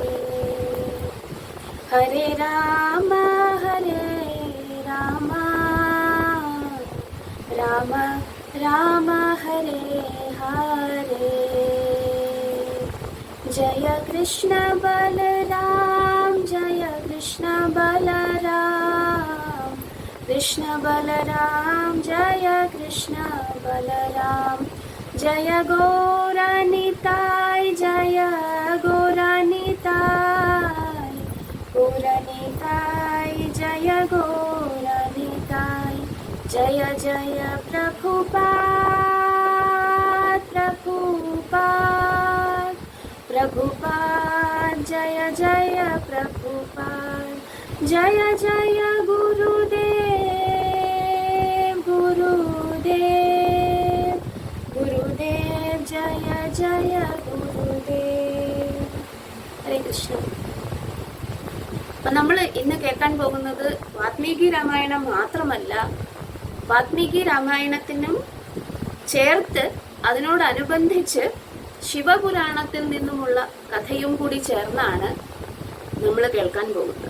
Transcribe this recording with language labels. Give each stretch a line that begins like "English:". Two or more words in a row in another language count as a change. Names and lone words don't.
Malayalam: ഹരേ രാമ രാമ രാമ ഹരേ ഹരേ ജയ കൃഷ്ണ ബലരാം കൃഷ്ണ ബലരാം ജയ കൃഷ്ണ ബലരാം ജയ ഗൗരനിതായ് ജയ ഗൗരനിതായ് ജയ ഗൗരനിതായ്
Hindi: जय जय प्रभुपाद जय जय प्रभुपाद जय जय गुरुदेव जय जय गुरुदेव हरे कृष्ण
Malayalam: നമ്മൾ ഇന്ന് കേൾക്കാൻ പോകുന്നത് വാത്മീകി രാമായണം മാത്രമല്ല, വാത്മീകി രാമായണത്തിനും ചേർത്ത് അതിനോടനുബന്ധിച്ച് ശിവപുരാണത്തിൽ നിന്നുമുള്ള കഥയും കൂടി ചേർന്നാണ് നമ്മൾ കേൾക്കാൻ പോകുന്നത്.